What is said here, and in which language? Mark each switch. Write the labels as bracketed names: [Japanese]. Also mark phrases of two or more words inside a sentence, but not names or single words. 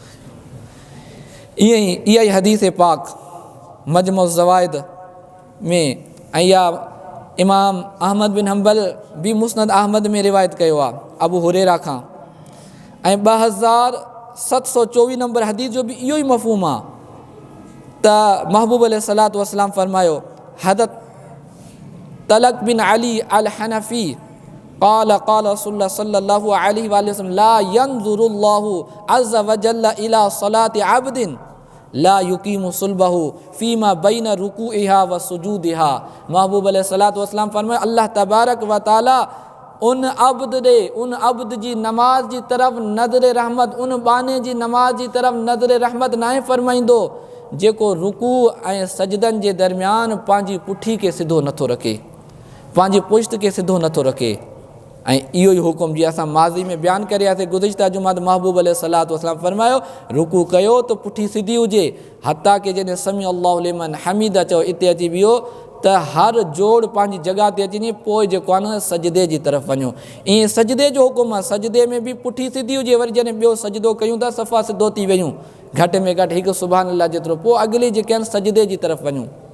[Sindhi] ईअं ई इहा ई हदीस पाक मजमउ ज़वाइद में, ऐं इहा इमाम अहमद बिन हंबल बि मुस्नद अहमद में रिवायत कयो आहे अबू हुरैरा खां। ऐं 2724 नंबर हदीस जो बि इहो ई मफ़हूम आहे त महबूब [Arabic] عليه الصلاة والسلام [Sindhi] फरमायो, हज़रत तलक बिन अली अल हनफ़ी [Arabic] قال قال رسول الله صلى الله عليه وسلم لا ينظر الله عز وجل إلى صلاة عبد لا يقيم صلبه فيما بين ركوعها وسجودها. [Sindhi] महबूब [Arabic] عليه الصلاة والسلام [Sindhi] फरमायो [Arabic] الله تبارك وتعالى [Sindhi] उन अब्द जी नमाज जी तरफ़ नज़र रहमत, उन बाने जी नमाज जी तरफ़ नज़र रहमत नाहे फरमाईंदो जेको रुकू ऐं सजदनि जे दरमियान पंहिंजी पुठी खे सिधो नथो रखे, पंहिंजी पुश्त खे सिधो नथो रखे। ऐं इहो ई हुकुम जीअं असां माज़ी में बयानु करियासीं गुज़िश्ता जुमा, महबूब [Arabic] عليه الصلاة والسلام [Sindhi] फरमायो रुकू कयो त पुठी सिधी हुजे, हता की जॾहिं [Arabic] سمع الله لمن حمده [Sindhi] चओ हिते अची वियो त हर जोड़ पंहिंजी जॻह ते अची वञे, पोइ जेको आहे न सजदे जी तरफ़ वञो। ईअं सजदे जो हुकुम आहे, सजदे में बि पुठी सिधी हुजे, वरी जॾहिं ॿियो सजदो कयूं था सफ़ा सिधो थी वञूं, घटि में घटि हिकु [Arabic] سبحان الله [Sindhi] जेतिरो, पोइ अॻिली जेके आहिनि सजदे जी तरफ़ वञूं।